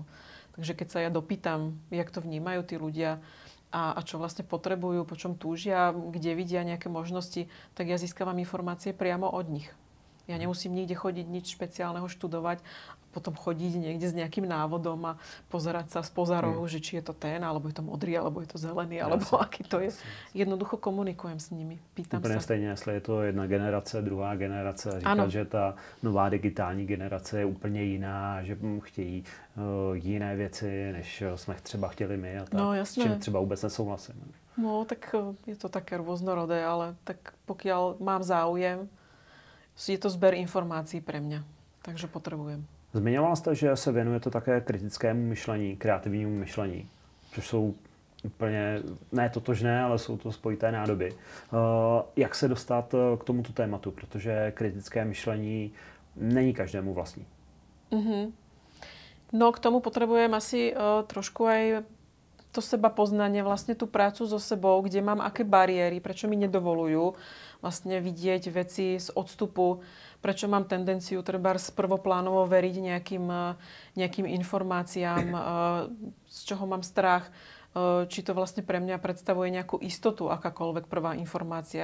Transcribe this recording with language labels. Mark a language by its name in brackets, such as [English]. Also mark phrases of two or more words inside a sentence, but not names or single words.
[Slovak] Takže keď sa ja dopýtam, jak to vnímajú tí ľudia a čo vlastne potrebujú, po čom túžia, kde vidia nejaké možnosti, tak ja získavam informácie priamo od nich. Ja nemusím nikde chodiť, nič špeciálneho študovať, potom chodiť niekde s nejakým návodom a pozerať sa spoza rohu, že či je to ten, alebo je to modrý, alebo je to zelený, alebo aký to je. Jednoducho komunikujem s nimi, pýtam [Czech] úplně [Slovak] sa. [Czech] Stejně, jestli je to jedna generace, druhá generace. Říkat, že ta nová digitální generace je úplně jiná, že chtějí jiné věci, než jsme třeba chtěli my a tak. [Slovak] No, jasné. [Czech] S čím třeba vůbec nesouhlasím. [Slovak] No, tak je to také rôznorodé, ale tak pokiaľ mám záujem, je to zber informácií pre mňa. Takže potrebujem. [Czech] Zmiňovala jste, že se věnujete také kritickému myšlení, kreativnímu myšlení, což jsou úplně ne totožné, ale jsou to spojité nádoby. Jak se dostat k tomuto tématu, protože kritické myšlení není každému vlastní. [Slovak] No k tomu potrebujem asi trošku aj to seba poznanie, vlastne tú prácu so sebou, kde mám aké bariéry, prečo mi nedovolujú vlastne vidieť veci z odstupu, prečo mám tendenciu trebárs prvoplánovo veriť nejakým informáciám, z čoho mám strach, či to vlastne pre mňa predstavuje nejakú istotu, akákoľvek prvá informácia.